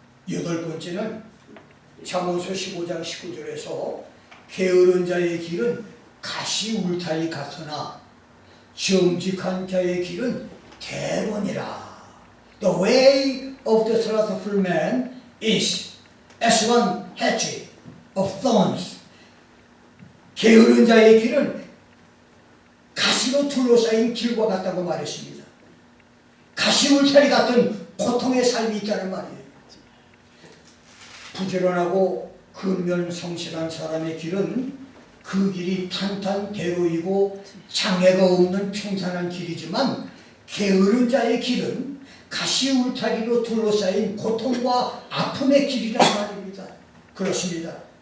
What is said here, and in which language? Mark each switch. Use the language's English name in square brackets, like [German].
[Korean] 여덟 번째는 잠언서 15장 19절에서 게으른 자의 길은 가시 울타리 같으나 정직한 자의 길은 대론이라. [English] The way of the slothful man is as one hedge of thorns. [Korean] 게으른 자의 길은 가시로 둘러싸인 길과 같다고 말했습니다. 가시 울타리 같은 고통의 삶이 있다는 말이에요. 부지런하고 근면성실한 사람의 길은 그 길이 탄탄대로이고 장애가 없는 평탄한 길이지만, 게으른 자의 길은 가시 울타리로 둘러싸인 고통과 아픔의 길이란 말입니다. 그렇습니다.